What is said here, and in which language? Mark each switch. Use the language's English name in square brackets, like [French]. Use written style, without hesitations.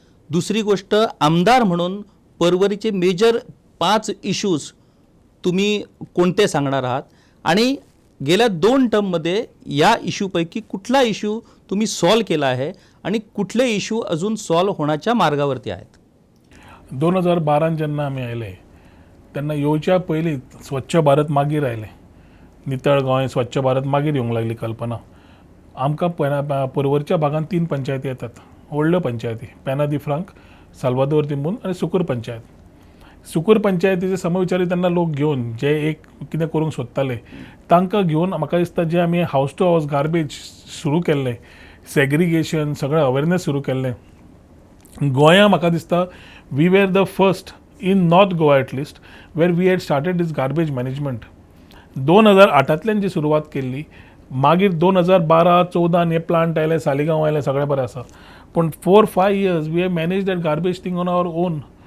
[Marathi] दुसरी गोष्ट, आमदार म्हणून परवरीचे मेजर 5 इश्यूज तुम्ही कोणते सांगणार आहात, आणि गेल्या 2 टर्ममध्ये या इश्यूपैकी कुठला इश्यू तुम्ही सॉल्व केला आहे आणि कुठले इश्यू अजून सॉल्व होण्याच्या मार्गावरती आहेत? [Konkani] 2012 जेन्ना आमी आयले तेन्ना येवच्या पयलीं स्वच्छ भारत मागीर आयलें. नितळ गोंय स्वच्छ भारत मागीर येवंक लागली कल्पना. आमकां पर्वरच्या भागांत 3 पंचायती येतात, व्हडल्यो पंचायती. पेना दी फ्रांक, साल्वादोर दिमून आनी सुकूर पंचायत. सुकूर पंचायतीचे समविचारी तेन्ना लोक घेवन जे एक कितें करूंक सोदताले तांकां घेवन म्हाका दिसता जे आमी [English] house to house garbage [Konkani] सुरू केल्लें, सेग्रिगेशन, सगळें अवेरनेस सुरू केल्लें. गोंया म्हाका दिसता [English] We were the first in north Goa at least where we had started this garbage management. [Konkani] 2008तल्यान जी सुरवात केल्ली, मागीर 2012-14 हे प्लांट आयले, सालिगांव आयले, सगळें बरें आसा. [English] पूण 4-5 years we have manage that garbage thing on our own.